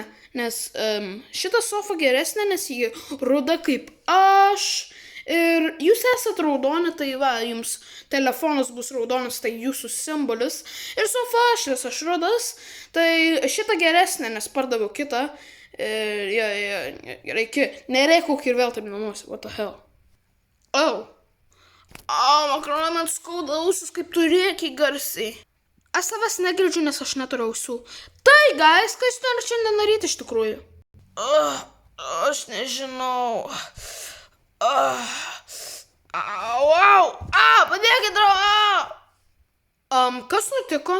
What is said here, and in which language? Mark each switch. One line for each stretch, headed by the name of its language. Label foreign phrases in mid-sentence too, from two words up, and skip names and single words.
Lithuanian: Nes šitą sofą geresnę, nes ji ruda kaip aš. Ir jūs esat raudoni, tai va, jums telefonas bus raudonas, tai jūsų simbolis. Ir sofa aš rudas, tai šitą geresnę, nes pardaviau kitą. Nereikuk ir vėl taip namuose,
English: what the hell.
Lithuanian: Makaronai, man skauda ausis, kaip tu rėki garsiai. Aš savęs negirdžiu, nes aš neturiu ausų. Tai, guys, ką jūs norite šiandien daryti iš tikrųjų? Aš nežinau. Padėkit, kas nutiko?